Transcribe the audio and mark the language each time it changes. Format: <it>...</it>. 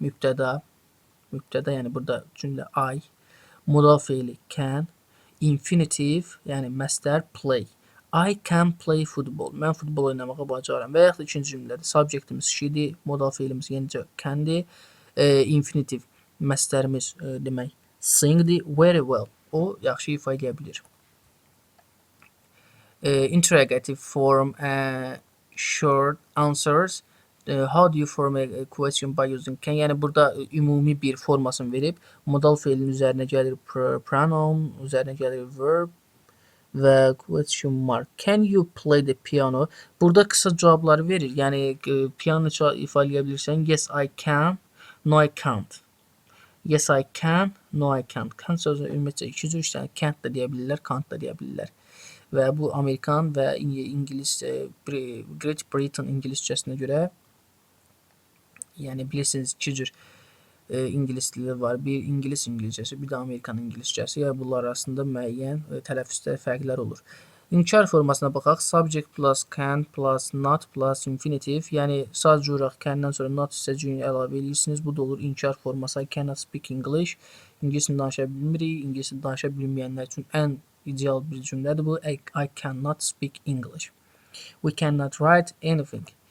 <az>Mübtəda, yəni burada cümlə I, modal feili can, infinitive, yəni məsdər play.</az> <en>I can play football.</en> <az>Mən futbol oynamağı bacarıram. Və yaxud da ikinci cümlədə subjectimiz she'dir, modal feilimiz yenicə can'dir, infinitive məsdərimiz demək singdir,</az> <en>very well.</en> <az>O yaxşı ifa edə bilir.</az> <en>Interrogative form, short answers. How do you form a question by using can?</en> <az>Yəni burada ümumi bir formasını verib, modal feilin üzərinə gəlir pronoun, üzərinə gəlir verb və question mark.</az> <en>Can you play the piano?</en> <az>Burada qısa cavabları verir. Yəni piano ifa edə bilirsən.</az> <en>Yes, I can. No, I can't. Yes, I can. No, I can't.</en> <az>Can sözü ümumiyyətcə iki cür işlənir. Can't da deyə bilirlər, can't da deyə bilirlər. Və bu Amerikan və İngilis, Great Britain İngiliscəsinə görə, yəni bilirsiniz iki cür İngilis dili var. Bir İngilis İngilizcəsi, bir də Amerikan İngilizcəsi. Yəni bunlar arasında müəyyən tələffüzdə fərqlər olur. İnkar formasına baxaq.</az> <en>Subject plus can plus not plus infinitive.</en> <az>Yəni sadəcə olaraq can-dən sonra not hissəciyini əlavə edirsiniz. Bu da olur inkar forması.</az> <en>I cannot speak English.</en> <az>İngilis dilini danışa bilmirik. İngilis dilini danışa bilməyənlər üçün ən ideal bir cümlədir bu.</az> <en>I cannot speak English. We cannot write anything.</en>